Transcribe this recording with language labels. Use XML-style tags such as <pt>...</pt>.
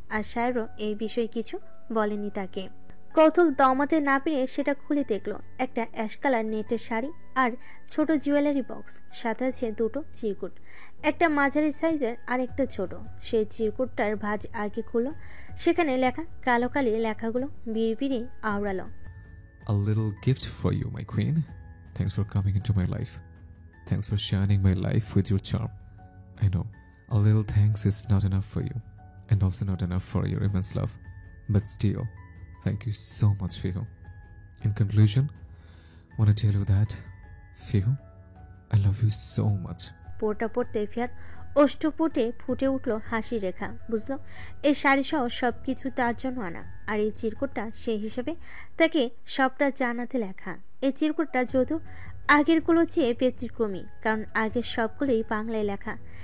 <bn>আর শায়রও এই বিষয়ে কিছু বলেনি তাকে। কৌতূহল দমাতে না পেরে সেটা খুলে দেখলো একটা অ্যাশ কালার নেটের শাড়ি আর ছোট জুয়েলারি বক্স, সাথে আছে দুটো চিরকুট, একটা মাঝারি সাইজের আর একটা ছোট। সেই চিরকুটটার ভাঁজ আগে খুললো। সেখানে লেখা কালো কালি লেখাগুলো বিড়বিড়ে আওড়ালো,</bn> <en>A little gift for you, my queen. Thanks for coming into my life. Thanks for shining my life with your charm. I know, a little thanks is not enough for you, and also not enough for your immense love. But still, thank you so much, Fihu. In conclusion, want to tell you that, Fihu, I love you so much.</en> <bn>পোটা পড়তে fear অষ্টপুটে ফুটে উঠল হাসি রেখা। বুঝলো এই শাড়ি সহ সবকিছু তার জন্য আনা। আর এই চিরকুটটা সেই হিসেবে তাকে সবটা জানাতে লেখা। এই চিরকুটটা যদিও আগেরগুলো চেয়ে ব্যতিক্রমী, কারণ আগের সবগুলোই বাংলায় লেখা।</bn>